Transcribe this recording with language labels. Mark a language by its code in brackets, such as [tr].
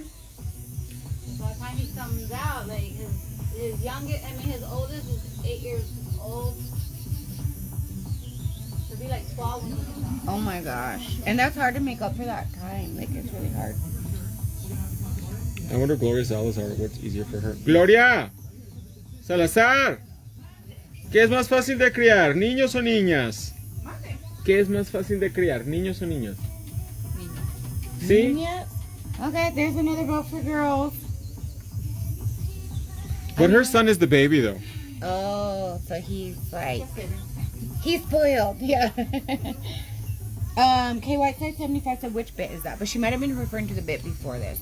[en] So by the time he comes out, like his youngest, his oldest is 8 years old. He'll be like 12 when he comes out. Oh my gosh. And that's hard to make up for that time. Like, it's really hard. I wonder Gloria Salazar, what's easier for her. [es] Gloria Salazar, ¿qué es más fácil de criar, niños o niñas? ¿Qué es más fácil de criar, niños o niñas? ¿Sí? [en] Yep. Okay, there's another vote for girls. But her son is the baby though. Oh, so he's like, he's spoiled. Yeah. K White said 75 said which bit is that? But she might have been referring to the bit before this.